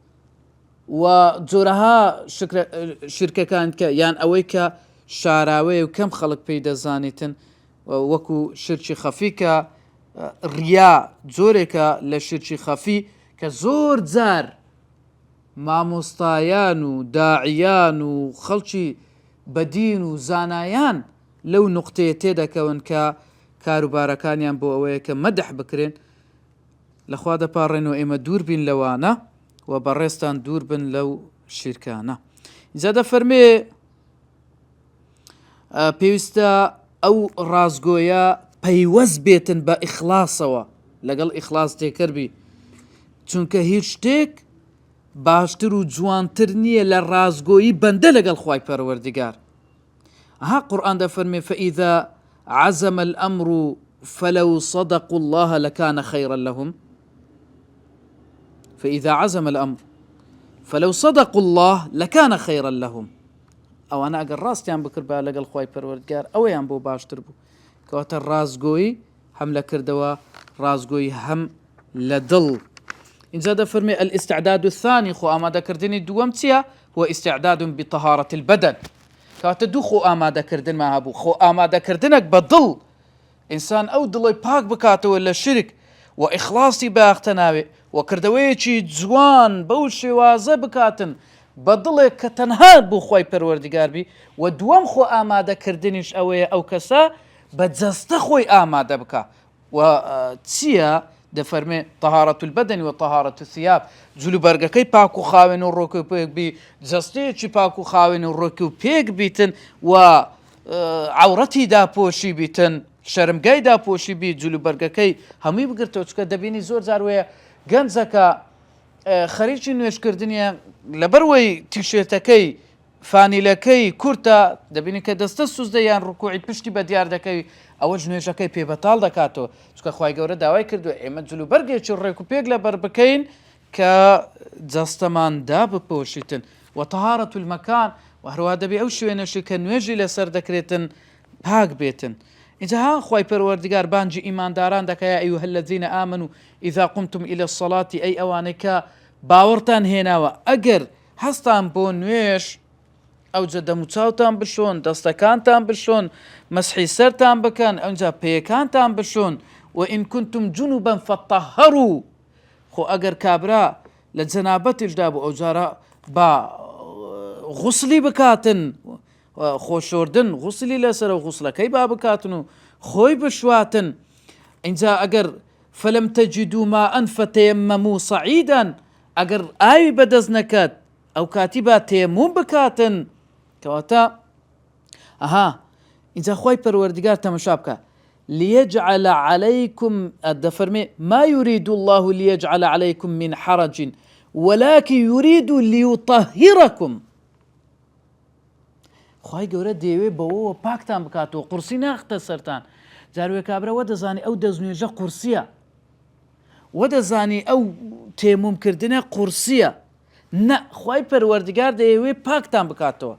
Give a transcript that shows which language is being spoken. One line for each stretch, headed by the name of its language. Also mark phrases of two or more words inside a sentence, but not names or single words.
Central Kurdish: وجورها شركة كانت يعني أويك شاراوي وكم خلق بيدا زانيتن وكو شركي خفي رياء زورك لشركي خفي كزور زار مامۆستایان و داعیان و خەڵکی بەدین و زانایان لەو نوقتەیە تێدەکەون کە کاروبارەکانیان بۆ ئەوەیە کە مەدەح بکرێن لەخوا دەپاڕێنەوە ئێمە دوور بین لەوانە و بەڕێستان دوور بن لەو شیرکانە. جا دەفەرمێ پێویستە ئەو ڕازگۆیە پەیوەست بێتن بە ئیخلاسەوە لەگەڵ ئیخلاس تێکەربی، چونکە هیچ شتێک باشتر و جوانتر نییە لە ڕازگۆیی بەندە لەگەڵ خوای پەروەردگار. ها قورئان دەفەرمێ
Arabic: فإذا عزم الأمر فلو صدقوا الله لكان خيرا لهم. فإذا عزم الأمر فلو صدقوا الله لكان خيرا لهم.
Central Kurdish: ئەو ئەنا ئەگەر ڕاستیان بکرد بە لەگەڵ خوای پەروەردگار ئەوەیان بۆ باشتر بوو. کەواتە ڕازگۆیی هەم لە کردەوە ڕازگۆیی هەم لە دڵ. اینجا دەفەرمێ
Arabic: الاستعداد الثاني
Central Kurdish: خۆ ئامادەکردنی دووەم چییە؟
Arabic: هو استعداد بطهارة البدن.
Central Kurdish: کەواتە دوو خۆ ئامادەکردنمان هەبوو. خۆ ئامادەکردنێک بە دڵ، ئینسان ئەو دڵی پاک بکاتەوە لە شرک و ئیخلاسی بەیاختەناوێ و کردەوەیەکی جوان بەو شێوازە بکاتن بە دڵێک کە تەنها بۆ خۆی پەروەردگار بی. و دووەم خۆ ئامادەکردنیش ئەوەیە ئەو کەسە بە جەستە خۆی ئامادە بکە. و چییە؟ دەفەرمێ
Arabic: طهارة البدن و طهارة الثياب.
Central Kurdish: جلوبەرگەکەی پاک و خاوێن و ڕۆک و پێک بی، جەستەیەکی پاک و خاوێن و ڕۆک و پێک بیتن و عورەتی داپۆشی بیتن، شەرمگای داپۆشی بی، جلوبەرگەکەی هەمووی بگرتەوە. چکە دەبینی زۆر جار وەیە گەنجەکە خەریکی نوێشکردنیە لەبەرەوەی تیشێتەکەی فانیلەکەی کورتە، دەبینی کە دەستە سوزدە یان ڕکوعی پشتی بە دیار دەکەوی، ئەوە نوێژەکەی پێبەتاڵ دەکاتەوە. چکە خوای گەورە داوای کردووە ئێمە جلوبەرگێکی ڕێک و پێک لەبەر بکەین کە جەستەمان دابپۆشیتن.
Arabic: و طهارة المكان
Central Kurdish: و هەروە دەبێ ئەو شوێنەشی کە نوێژی لەسەر دەکرێتن پاک بێتن. اینجا ها خوای پەروەردگار بانجی ئیمانداران دەکەیە
Arabic: ئەیها الذین آمنوا إذا قمتم إلى الصلاة
Central Kurdish: ئەی ئەوانەی کە باوەڕتان هێناوە ئەگەر هەستان بۆ نوێژ ئەوجە دەموچاوتان بشۆن، دەستەکانتان بشۆن، مەسحی سەرتان بکەن، ئەوجا پێیەکانتان بشۆن.
Arabic: وإن كنتم جنوبا فطهروا.
Central Kurdish: خۆ ئەگەر کابرا لە جەنابەتیشدا بوو ئەوجارە با غوسلی بکاتن، خۆشۆردن غوسلی لەسەرە و غوسلەکەی با بکاتن و خۆی بشواتن. اینجا ئەگەر
Arabic: فلم تجدوا ماء فتيمموا صعيدا،
Central Kurdish: ئەگەر ئاوی بەدەست نەکات ئەو کاتی با تێموم بکاتن. کەواتە اینجا خوای پەروەردگار تەماشا بکە
Arabic: ليجعل عليكم
Central Kurdish: دەفەرمێ
Arabic: ما يريد الله ليجعل عليكم من حرج ولكن يريد ليطهركم.
Central Kurdish: خوای گەورە دەیەوێ بەوەوە پاکتان بکاتەوە، قورسی ناختە سەرتان. جاروێ کابرا وە دەزانی ئەو دەستنوێژە قورسیە، وە دەزانی ئەو تێمومکردنە قورسیە. نە، خوای پەروەردگار دەیەوێ پاکتان بکاتەوە.